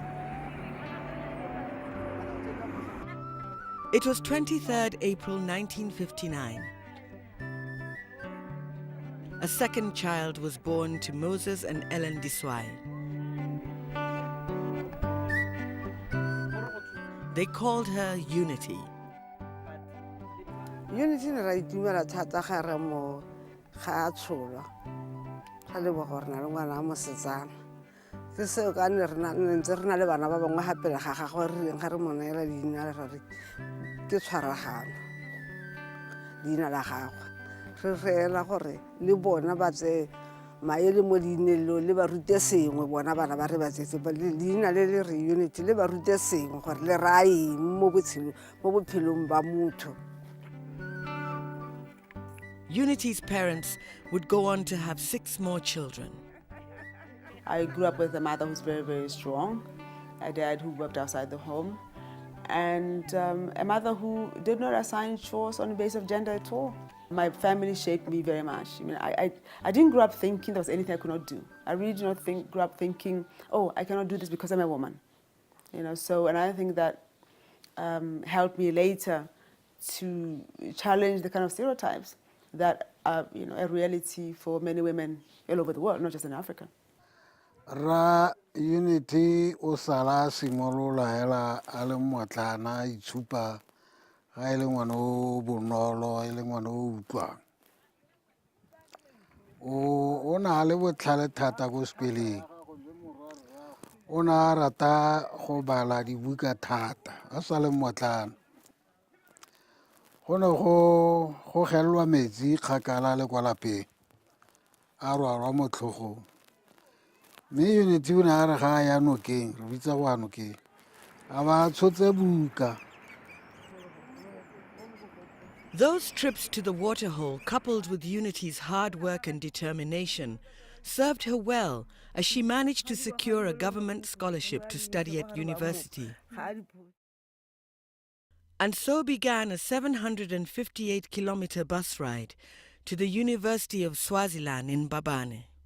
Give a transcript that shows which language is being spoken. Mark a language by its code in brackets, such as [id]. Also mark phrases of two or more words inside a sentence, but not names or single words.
[en] It was 23rd April 1959. A second child was born to Moses and Ellen Diswai. They called her Unity. [tn] Unity ra itumela thata ga re mo ga a tsholwa ga le bo gore na le ngwana a mosetsana ke seo ka ne re ntse re na le bana ba bangwe gape le ga gagwe re reng ga re mo neela leina le gore ke tshwaragano leina la gagwe re reela gore le bona ba tse maele mo leineng leo le ba rute sengwe bona bana ba re ba tsetse leina le le re Unity le ba rute sengwe gore le ra eng mo bophelong ba motho. [en] Unity's parents would go on to have 6 more children. I grew up with a mother who's very, very strong, a dad who worked outside the home, and a mother who did not assign chores on the basis of gender at all. My family shaped me very much. I mean, I didn't grow up thinking there was anything I could not do. I really did not grow up thinking, oh, I cannot do this because I'm a woman. You know, so another thing that helped me later to challenge the kind of stereotypes that are, you know, a reality for many women all over the world, not just in Africa. [tn] Ra Unity o sala simolola hela a le motlana itshupa ga e le ngwana o bonolo e le ngwana o utlwang o na le botlhale thata go sekoleng o na rata go bala dibuka thata a sa le motlana go ne go gelwa metsi kgakala le kwa lapeng a rwarwa mo tlhogong mme Unity o ne a re ga a ya nokeng re bitsa go ya nokeng a ba tshotse buka. [en] Those trips to the waterhole, coupled with Unity's hard work and determination, served her well as she managed to secure a government scholarship to study at university. And so began a 758-kilometer bus ride to the University of Swaziland in Mbabane.